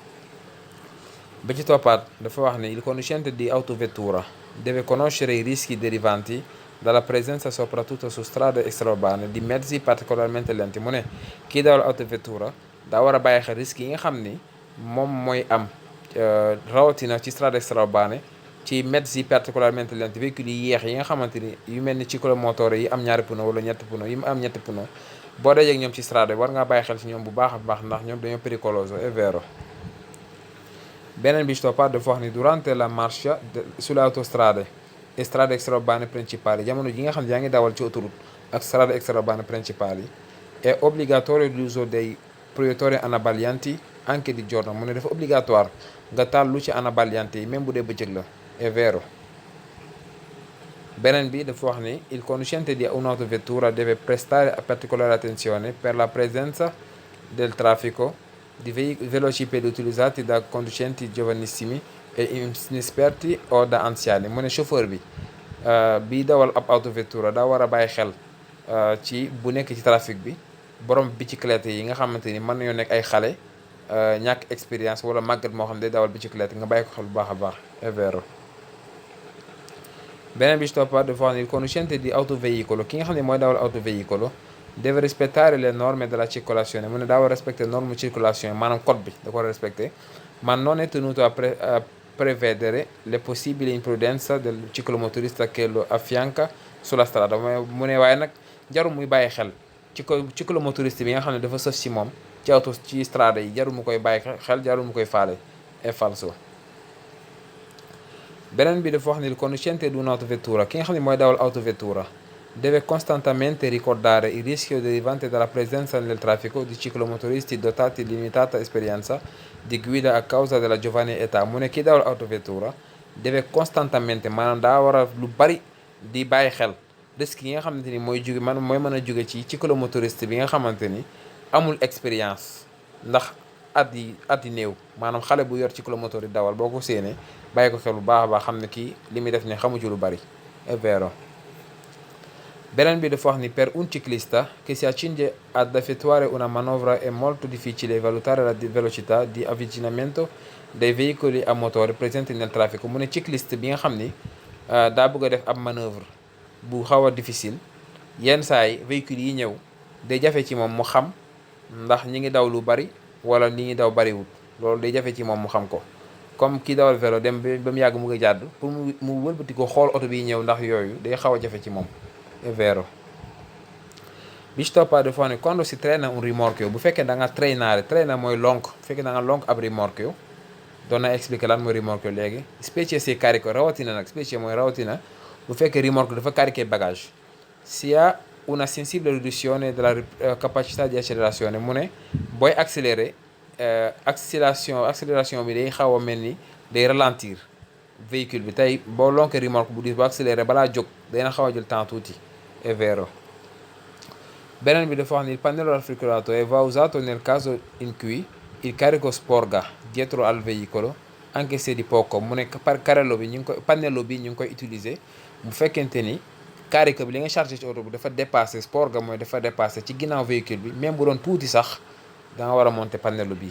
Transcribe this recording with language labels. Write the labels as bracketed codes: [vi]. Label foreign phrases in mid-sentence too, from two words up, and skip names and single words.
[wo] ba ci toppaat dafa wax ne [it] il conducente di autovettura deve conoscere i rischi derivanti dalla presenza soprattutto su strade extraurbane di mezzi particolarmente lenti [wo] mu ne kii dawal autovettura daa war a bàyyi xel risques yi nga xam ni moom mooy am rawatina ci [it] strade extraurbane [wo] ci [it] mezzi particolarmente lenti [wo] véhicules yi yeex yi nga xamante ni yu mel ni ciclomotore yi am ñaari pneu wala ñetti pneu yi mu am ñetti pneu boo dajee ak ñoom ci strade war ngaa bàyyi xel ci ñoom bu baax a baax ndax ñoom dañoo [it] pericoloso è vero. [wo] beneen bi ci toppaat dafa wax ni [it] durante la marcia sulle autostrade e strade extraurbane principali [wo] jamono ji nga xam ne yaa ngi dawal ci autoroute ak [it] strade extraurbane principali è obbligatorio l'uso dei proiettori anabaglianti anche di giorno [wo] mu ne dafa obligatoire nga taal [it] luci anabaglianti [wo] yi même bu dee bëccëg la [it] è vero. beneen bi dafa wax ni il conducente di un'autovettura deve prestare particolare attenzione per la presenza del traffico di velocipedi utilizzati da conducenti giovanissimi e inesperti o da anziani. [wo] Mu ne chauffeur bi bii dawal ab autovettura daa war a bàyyi xel ci bu nekk ci trafic bi borom bicyclette yi nga xamante ni mën nañoo nekk ay xale ñàkk expérience wala màggat moo xam ne day dawal bicyclette nga bàyyi ko xel bu baax a baax. [it] È vero. [wo] Beneen bi ci toppaat dafa wax ni [it] il conducente di autoveicolo [wo] ki nga xam ne mooy dawal autoveicolo [it] deve rispettare le norme della circolazione. [wo] Mu ne daa war a respecté norme circulation maanaam code bi da ko war a respecté, [it] ma non è tenuto a prevedere le possibili imprudenza del ciclomotorista che lo affianca sulla strada. [wo] Mu ne waaye nag jarul muy bàyyi xel ciclomotoriste bi nga xam ne dafa sës ci moom ci auto ci strada yi, jarul mu koy bàyyi xel, jarul mu koy faale. [it] È falso. [wo] Beneen bi dafa wax ni [it] il conducente di un'autovettura [wo] ki nga xam ne mooy dawal autovettura [it] deve costantemente ricordare il rischio derivante dalla presenza nel traffico di ciclomotoristi dotati di limitata esperienza di guida a causa della giovane età. [wo] Mu ne kii dawal autovettura [it] deve costantemente [wo] maanaam daa war a lu bari di bàyyi xel risque yi nga xamante ni mooy mën a jóge ci ciclomotoriste bi nga xamante ni amul expérience ndax at yi néew, maanaam xale bu yor ciclomotor yi dawal boo ko séenee bàyyi ko xel bu baax a baax xam ne kii li muy def ne xamu ci lu bari. [it] È vero. [wo] Beneen bi dafa wax ni [it] per un ciclista che si accinge ad effettuare una manovra è molto difficile valutare la velocità di avvicinamento dei veicoli a motore presenti nel traffico. [wo] Mu ne cycliste bi nga xam ni daa bëgg a def ab manœuvre bu xaw a difficile, yenn saa yi véhicules yi ñëw day jafe ci moom mu xam ndax ñi ngi daw lu bari wala li ñuy daw bariwul. Loolu day jafe ci moom mu xam ko, comme kii dawal vélo dem ba mu yàgg mu ngi jàdd pour mu wëlbati ko xool oto bi ñëw ndax yooyu day xaw a jafe ci moom. [it] È vero. [wo] Bi ci toppaat dafa ne [it] quando si traina un rimorchio, [wo] bu fekkee da nga traîner mooy lonk, bu fekkee da nga lonk ab rimorchio, doon na expliquer lan mooy rimorchio léegi, [it] specie se carico, [wo] rawatina nag specie mooy rawatina bu fekkee rimorchio dafa cariquer bagage, [it] si ha una sensibile riduzione della capacità di accelerazione. [wo] Mu ne booy accélérer accélération bi day xaw a mel ni day ralentir véhicule bi. Tey boo lonke remorque bu diis boo accéléré balaa jóg dana xaw a jël temps tuuti. [it] È vero. [wo] Beneen bi dafa wax ni [it] il pannello raffiguratore va usato nel caso in cui il carico sporga dietro al veicolo anche se di poco. [wo] Mu ne pannello bi ñu ngi koy utiliser bu fekkente ni carico bi li nga chargé ci oto bi dafa dépassé, sporga mooy dafa dépassé ci ginnaaw véhicule bi, même bu doon tuuti sax da nga war a monter pannello bi.